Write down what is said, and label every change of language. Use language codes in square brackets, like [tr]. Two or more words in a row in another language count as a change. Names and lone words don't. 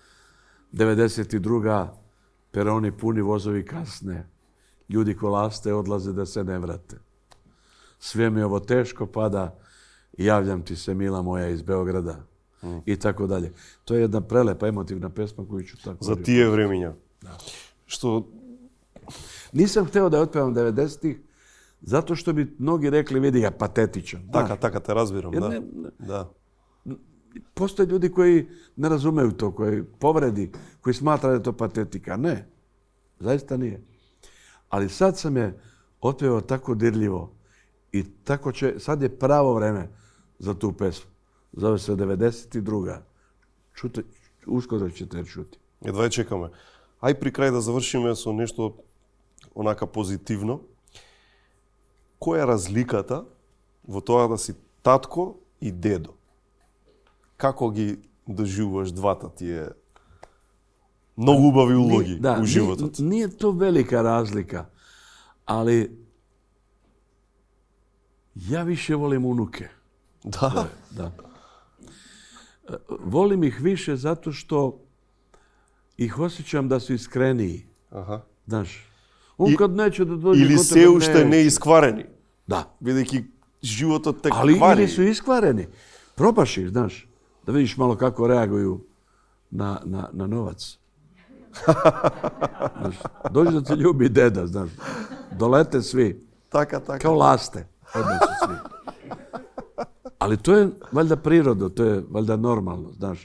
[sr] 92. peroni puni, vozovi kasne, ljudi kolaste, odlaze da se ne vrate. Sve mi ovo teško pada i javljam ti se, mila moja, iz Beograda. I tako dalje. To je jedna prelepa, emotivna pesma koju ću tako... [mk] За тие времиња. [sr] Da. [mk] Што... [sr] Nisam hteo da je otpevam 90-ih, Zato što bi mnogi rekli, vidi ja patetičan. [mk] Така те разбирам, да. [sr] Postoje ljudi koji ne razumeju to, koji povredi, koji smatraju da je to patetika. Ne, zaista nije. Ali sad sam je otpevao tako dirljivo i tako će, sad je pravo vreme za tu pesmu. Zove se 92. Čute, uskoro ćete je čuti. [mk] Едва чекаме. Ај при крај да завршиме со нешто онака позитивно. Која е разликата во тоа да си татко и дедо? Како ги доживуваш двата тие многу убави улоги у животот? [sr] Nije to velika razlika, ali ja više volim unuke. Da. Volim ih više zato što ih osjećam da su iskreniji. Znaš, on kad neće da dođe... [mk] Ili се уште не искварени. [sr] Da. [mk] Бидејќи животот те [sr] ali [mk] квари. [sr] ili su iskvareni. Probaš ih, znaš, da vidiš malo kako reaguju na novac. Znaš, dođe da te ljubi deda, znaš. Dolete svi. [mk] Така. [sr] Kao laste. Odnesu svi. Ali to je valjda prirodno, to je valjda normalno, znaš.